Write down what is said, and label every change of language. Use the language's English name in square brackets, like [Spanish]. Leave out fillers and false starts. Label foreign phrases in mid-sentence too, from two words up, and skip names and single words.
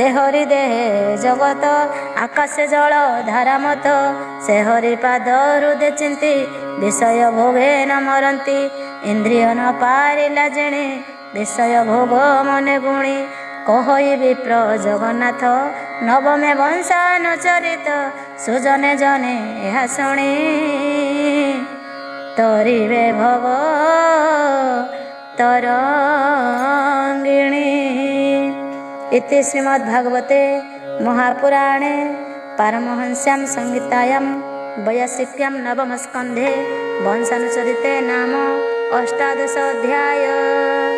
[Odia] ହରି ଦେହେ ଜଗତ ଆକାଶ ଜଳ ଧାରା ମତ ସେ ହରି ପାଦ ହୃଦେ ଚିନ୍ତି ବିଷୟ ଭୋଗେ ନ ମରନ୍ତି ଇନ୍ଦ୍ରିୟ ନ ପାରିଲା ଜେଣେ ବିଷୟ ଭୋଗ ମନେ ଗୁଣି କହଇ ବିପ୍ର ଜଗନ୍ନାଥ ନବମେ ବଂଶାନୁଚରିତ ସୁଜନେ ଜନେ ଏହା ଶୁଣି ତରିବେ ଭବ ତରଙ୍ଗିଣୀ। [Sanskrit] इति श्रीमद्भागवते महापुराणे पारमहंस्यां संहितायां 82 नवमस्कन्धे वंशानुचरिते नाम 18 अध्याय।